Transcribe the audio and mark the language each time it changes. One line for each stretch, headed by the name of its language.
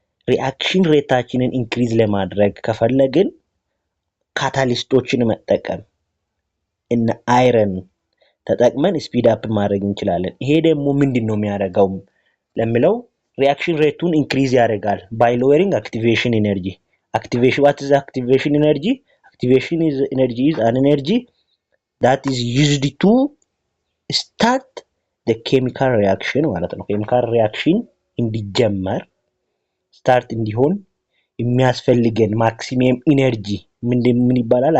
Amharic: ሪአክሽን ሬታችንን ኢንክሪዝ ለማድረግ ከፈለግን ካታሊስቶችን መጠቀም እና አይረን ተጠቅመን ስፒድ አፕ ማድረግ እንችላለን። ይሄ ደግሞ ምንድነው የሚያደርገው ለምለው ሪአክሽን ሬቱን ኢንክሪዝ ያደርጋል
English: by lowering activation energy. What is activation energy? Activation is an energy that is used to start the chemical reaction
Amharic: ማለት ነው። ኬሚካል ሪአክሽን እንዲጀመር ስታርት እንዲሆን የሚያስፈልገን ማክሲመም ኢነርጂ ምን ይባላል?